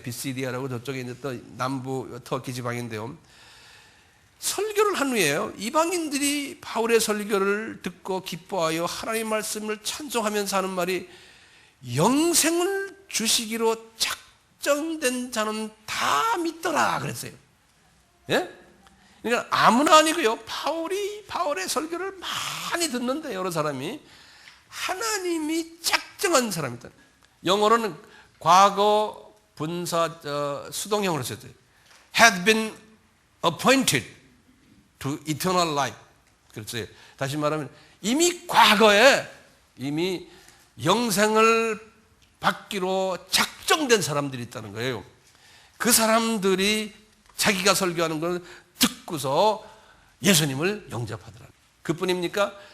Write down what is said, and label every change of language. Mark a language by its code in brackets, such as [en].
[ko] 비시디아라고 저쪽에 있는 또 남부 터키 지방인데요, 설교를 한 후에요, 이방인들이 바울의 설교를 듣고 기뻐하여 하나님의 말씀을 찬송하면서 하는 말이, 영생을 주시기로 작정된 자는 다 믿더라 그랬어요. 예? 그러니까 아무나 아니고요. 바울의 설교를 많이 듣는데 여러 사람이 하나님이 작정한 사람이다. 영어로는 과거 분사 수동형으로 썼어요. [en] Had been appointed to eternal life. [ko] 그렇죠. 다시 말하면 이미 과거에 이미 영생을 받기로 작정된 사람들이 있다는 거예요. 그 사람들이 자기가 설교하는 걸 듣고서 예수님을 영접하더라. 그뿐입니까?